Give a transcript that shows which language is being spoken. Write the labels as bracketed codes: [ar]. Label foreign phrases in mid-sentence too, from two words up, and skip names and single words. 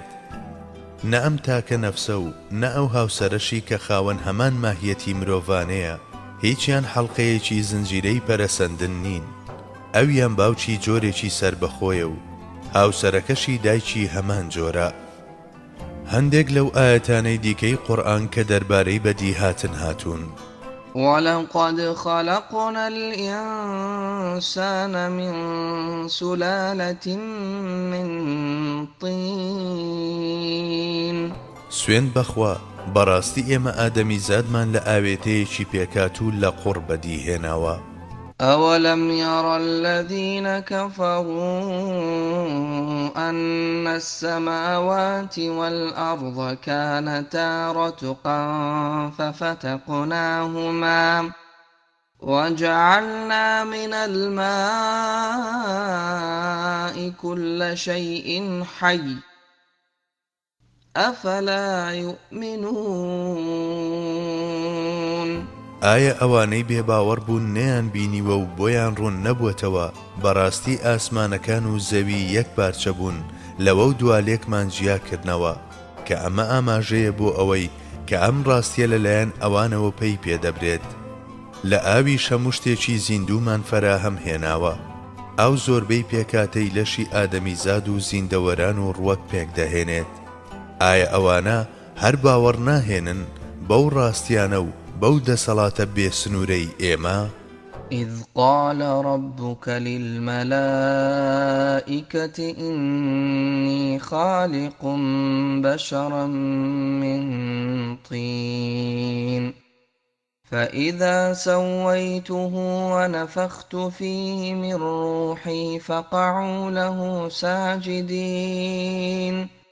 [ckb] نە ئەم تاکە نەفسە و نە ئەو هاوسەرەشی کە خاوەن هەمان ماهیەتی مرۆڤانەیە هیچیان حەڵقەیەکی زنجیرەی پەرەسەندن نین، ئەویان باوکی جۆرێکی سەربەخۆیە و هاوسەرەکەشی دایکی هەمان جۆرە. هەندێک لەو ئاەتانەی دیکەی قورئان کە دەربارەی بەدی هاتن هاتوون. [ar] ولقد خلقنا الإنسان من سلالة من طين [ckb] سوێن بەخوا بەڕاستی ئێمە ئادەمی زادمان لە ئاوێتەیەکی پێکات و لە قوڕ بەدیهێناوە. [ar] أولم ير الذين كفروا أن السماوات والأرض كانتا رتقا ففتقناهما وجعلنا من الماء كل شيء حي أفلا يؤمنون [ckb] ئایا ئەوانەی بێباوەڕ بوون نەیان بینیوە و بۆیان ڕوون نەبووەتەوە بەڕاستی ئاسمانەکان و زەوی یەک پارچە بوون لەوە و دوالێکمان جیاکردنەوە کە ئەمە ئاماژەیە بۆ ئەوەی کە ئەم ڕاستیە لەلایەن ئەوانەوە پێی پێدەبرێت. لە ئاوی هەموو شتێکی زیندومان فەراهەم هێناوە. ئەو زۆربەی پێکاتەی لەشی ئادەمی زاد و زیندەوەران و ڕووەک پێک دەهێنێت. ئایا ئەوانە هەر باوەڕ ناهێنن بەو ڕاستیانە و بەو دەسەڵاتە بێسنوورەی ئێمە؟ [ar] إذ قال ربك للملائكة إني خالق بشرا من طين فإذا سويته ونفخت فيه من روحي فقعوا له ساجدين